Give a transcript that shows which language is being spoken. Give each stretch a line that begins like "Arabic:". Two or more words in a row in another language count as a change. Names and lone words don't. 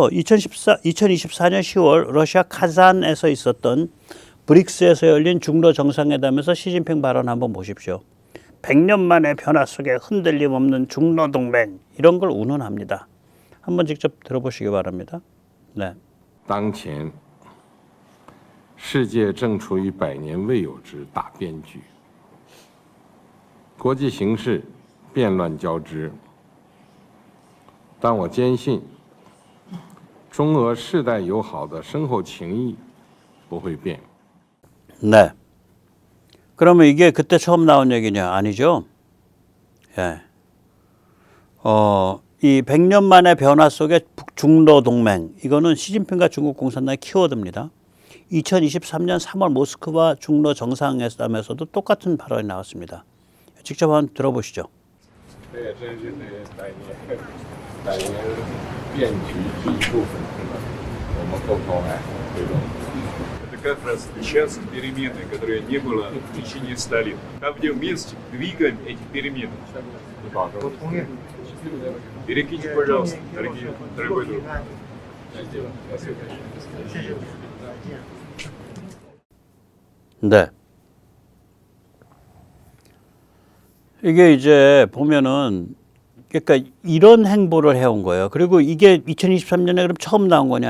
Korean: 2024년 10월 러시아 카잔에서 있었던 브릭스에서 열린 중러 정상회담에서 시진핑 발언 한번 보십시오. 100년 만의 변화 속에 흔들림 없는 중러 동맹 이런 걸 운운합니다. 한번 직접 들어보시기 바랍니다. 네.
Chinese: 当前世界正处于百年未有之大变局，国际形势变乱交织。但我坚信，中俄世代友好的深厚情谊不会变。
Korean: 네. 그러면 이게 그때 처음 나온 얘기냐? 아니죠. 예. 이 100년 만의 변화 속에 북중러 동맹, 이거는 시진핑과 중국 공산당의 키워드입니다. 2023년 3월 모스크바 중러 정상회담에서도 똑같은 발언이 나왔습니다. 직접 한번 들어보시죠.
Chinese: 这也真是百年变局这一部分，我们共同来推动。
Russian: Это как раз сейчас перемены, которые не было в течение 100 лет. Там, где вместе двигаем эти перемены. Перекиньте, пожалуйста, дорогой друг.
Korean: 네. 이게 이제 보면은 그러니까 이런 행보를 해온 거예요. 그리고 이게 2023년에 그럼 처음 나온 거냐?